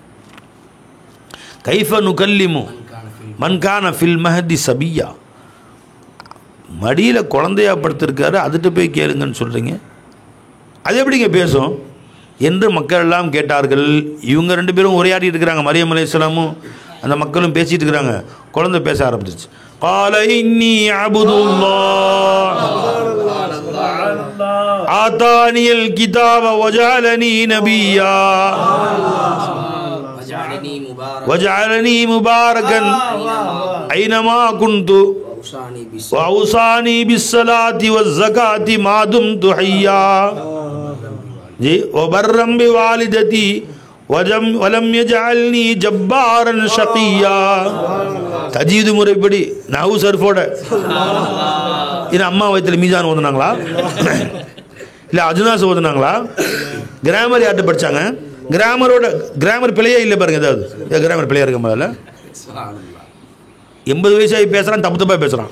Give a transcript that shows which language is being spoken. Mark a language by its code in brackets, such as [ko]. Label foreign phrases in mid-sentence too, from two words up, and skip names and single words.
[ar] كيف نكلم من كان في المهد صبيا. [ta] மடியில் குழந்தையா படுத்திருக்காரு, அதுகிட்ட போய் கேளுங்கன்னு சொல்கிறீங்க, அது எப்படிங்க பேசும் என்று மக்கள் எல்லாம் கேட்டார்கள். இவங்க 2 பேரும் உரையாடி இருக்கிறாங்க, மரியம் அலைஹிஸ்ஸலாமும் அந்த மக்களும் பேசிட்டு இருக்கிறாங்க. குழந்தை பேச ஆரம்பிச்சிருச்சு. [ar] قال إني عبد الله آتاني الكتاب وجعلني نبيا وجعلني مباركا أينما كنت وأوصاني بالصلاة والزكاة ما دمت حيا وبرا بوالدتي ولم يجعلني جبارا شقيا. [ta] தஜீது முறைப்படி நஹு சர்ஃபோட இது அம்மா வயத்தில் மீசான் ஓதுனாங்களா இல்லை அஜுனாஸ் ஓதுனாங்களா? கிராமர் யார்கிட்ட படித்தாங்க? கிராமர் பிள்ளையே இல்லை பாருங்க. ஏதாவது கிராமர் பிள்ளையா இருக்க முதல்ல 80 வயசாகி பேசுகிறான், தப்பாக பேசுகிறான்.